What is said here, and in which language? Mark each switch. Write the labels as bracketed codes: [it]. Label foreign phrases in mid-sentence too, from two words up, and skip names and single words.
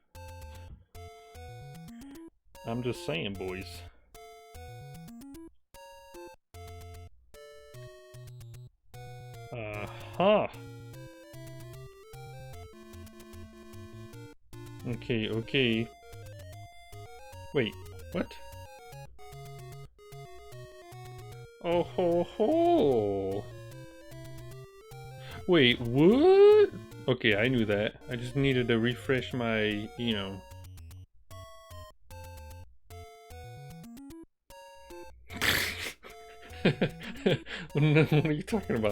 [en] I'm just saying, boys. Huh. Okay. Wait, what? Oh ho ho! Wait, what? Okay, I knew that. I just needed to refresh my, you know. What are you talking about?